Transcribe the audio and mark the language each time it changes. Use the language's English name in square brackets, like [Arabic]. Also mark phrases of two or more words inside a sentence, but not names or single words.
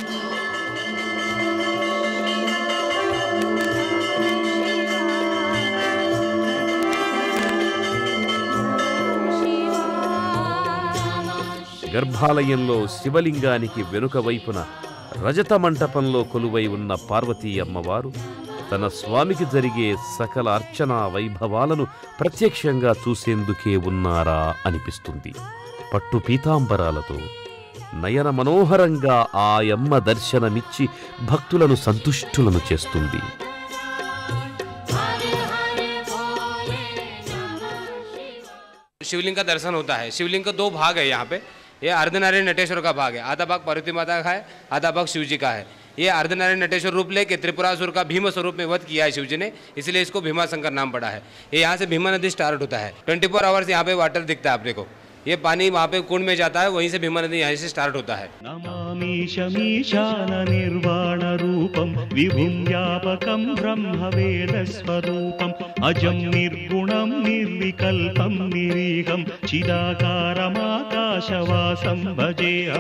[Telugu] గర్భాలయంలో శివలింగానికి వెనుక వైపున రజత మంటపంలో కొలువై ఉన్న పార్వతీ అమ్మవారు తన స్వామికి జరిగే సకల అర్చనా వైభవాలను ప్రత్యక్షంగా చూసేందుకే ఉన్నారా అనిపిస్తుంది. పట్టు పీతాంబరాలతో నయన మనోహరంగా ఆ యమ్మ దర్శనమిచ్చి భక్తులను సంతుష్టులను చేస్తుంది. [Hindi] शिवलिंग का दर्शन होता है। शिवलिंग का 2 भाग है यहाँ पे। ये अर्धनारायण नटेश्वर का भाग है, आधा भाग पार्वती माता का है, आधा भाग शिव जी का है। ये अर्धनारायण नटेश्वर रूप लेके त्रिपुरासुर का भीम स्वरूप में वध किया है शिव जी ने, इसलिए इसको भीमाशंकर नाम पड़ा है। ये यहाँ से भीमा नदी स्टार्ट होता है। 24 आवर्स यहाँ पे वाटर दिखता है आपने को। ये पानी वहाँ पे कुंड में जाता है, वहीं से भीमा नदी यहाँ से स्टार्ट होता है। [Sanskrit] नमामीशमीशान निर्वाण रूपम विभुं व्यापकं ब्रह्म वेद स्वरूपम अजं निर्गुणं निर्विकल्पं निरीहं चिदाकारमाकाशवासं भजेऽहं।